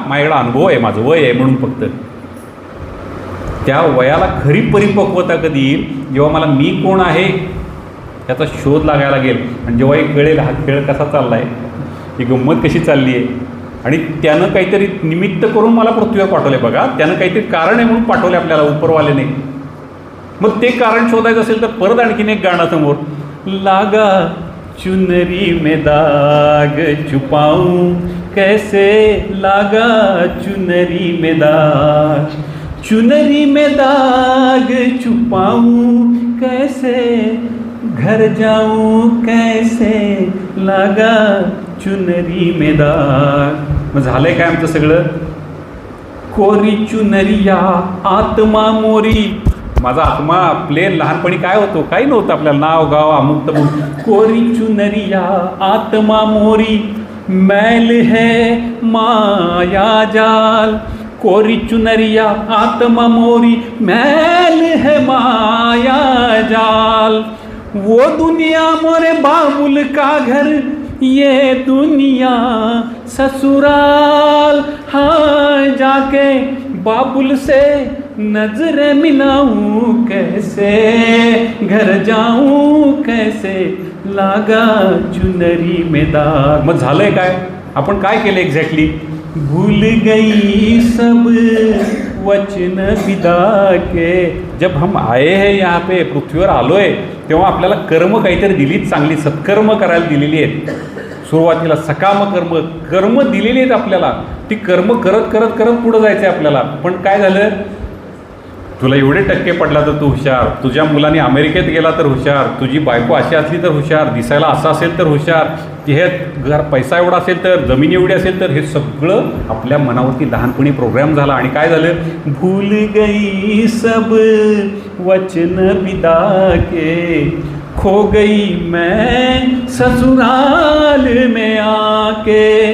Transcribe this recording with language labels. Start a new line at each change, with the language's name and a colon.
Marathi: माझ्याकडे अनुभव आहे, माझं वय आहे म्हणून. फक्त त्या वयाला खरी परिपक्वता कधी येईल, जेव्हा मला मी कोण आहे त्याचा शोध लागायला लागेल आणि जेव्हा हे कळेल हा खेळ कसा चालला आहे, ही गंमत कशी चालली आहे आणि त्यानं काहीतरी निमित्त करून मला पृथ्वीवर पाठवलं आहे. बघा, त्यानं काहीतरी कारण आहे म्हणून पाठवले आपल्याला उपरवाल्याने. मग ते कारण शोधायचं असेल तर परत आणखीन एक गाणं समोर,
Hindi: लागा चुनरी में दाग
Marathi: छुपाऊं कैसे, लागा चुनरी में दाग, चुनरी में दाग छुपाऊं कैसे, घर जाऊं कैसे, लागा चुनरी में दाग. मग झालंय काय आमचं सगळं?
Hindi: कोरी चुनरिया आत्मा मोरी.
Marathi: माझा आत्मा प्लेन लहानपणी काय होतो, काही नव्हतं आपल्याला, नाव गाव अमुक तमुक.
Hindi: कोरी चुनरिया आत्मा मोरी, मैल है माया जाल. कोरी चुनरिया आत्मा मोरी, मैल है माया जाल. वो दुनिया मोरे बाबुल का घर, ये दुनिया ससुराल. हाँ, जाके बाबुल से नजर मिलाऊं कैसे, घर जाऊं कैसे, लागा चुनरी में दाग.
Marathi: मग झालंय काय? आपण काय केलं एक्झॅक्टली?
Hindi: भूल गई सब वचन विदा के. जब हम आए हैं यहाँ पे,
Marathi: पृथ्वीवर आलो आहे, तेव्हा आपल्याला कर्म काहीतरी दिलीत, चांगली सत्कर्म करायला दिलेली आहेत. सुरुवातीला सकाम कर्म दिलेली आहेत आपल्याला. ती कर्म करत करत करत पुढं जायचं आहे आपल्याला. पण काय झालं? तुला एवढे टक्के पडला तर तू हुशार, तुझ्या मुलाने अमेरिकेत गेला तर हुशार, तुझी बायको अशी असली तर हुशार, दिसायला असं असेल तर हुशार, हे घर पैसा एवढा असेल तर, जमीन एवढी असेल तर, हे सगळं आपल्या मनावरती लहानपणी प्रोग्राम झाला. आणि काय झालं,
Hindi: भूल गई सब वचन विदा के, खो गई मैं ससुराल में आके,